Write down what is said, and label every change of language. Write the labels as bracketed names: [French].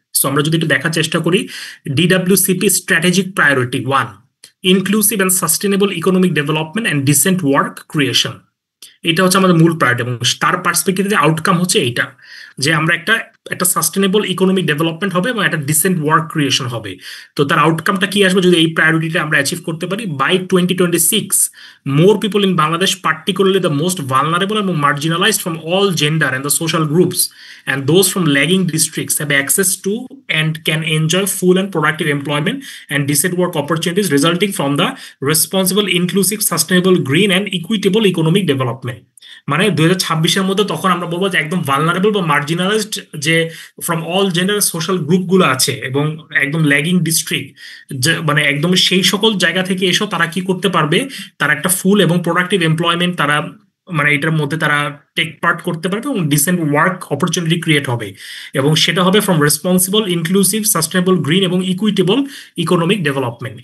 [Bangla] So আমরা যদি একটু দেখার চেষ্টা করি, ডিডাব্লিউসিপি strategic priority 1, [English] Inclusive and sustainable economic development and decent work creation. [Bangla] এটা হচ্ছে আমাদের মূল প্রায়োরিটি, এবং তার পার্সপেক্টিভে আউটকাম হচ্ছে এইটা, যে আমরা একটা একটা সাস্টেনেবল ইকোনমিক ডেভেলপমেন্ট হবে এবং একটা ডিসেন্ট ওয়ার্ক ক্রিয়েশন হবে। তো তার আউটকামটা কি আসবে যদি এই প্রায়োরিটিটা আমরা অ্যাচিভ করতে পারি? [English] By 2026 more people in Bangladesh, particularly the most vulnerable and marginalized from all gender and the social groups and those from lagging districts, have access to and can enjoy full and productive employment and decent work opportunities resulting from the responsible, inclusive, sustainable, green and equitable economic development. [Bangla] মানে 2026-এর মধ্যে তখন আমরা বলবো যে একদম vulnerable বা marginalised যে from all gender social গ্রুপগুলো আছে এবং একদম ল্যাগিং ডিস্ট্রিক্ট, মানে একদম সেই সকল জায়গা থেকে এসো তারা কি করতে পারবে, তারা একটা ফুল এবং প্রোডাক্টিভ এমপ্লয়মেন্ট তারা মানে এটার মধ্যে তারা টেক পার্ট করতে পারবে এবং ডিসেন্ট ওয়ার্ক অপরচুনিটি ক্রিয়েট হবে এবং সেটা হবে from responsible, inclusive, sustainable, green এবং ইকুইটেবল ইকোনমিক ডেভেলপমেন্ট।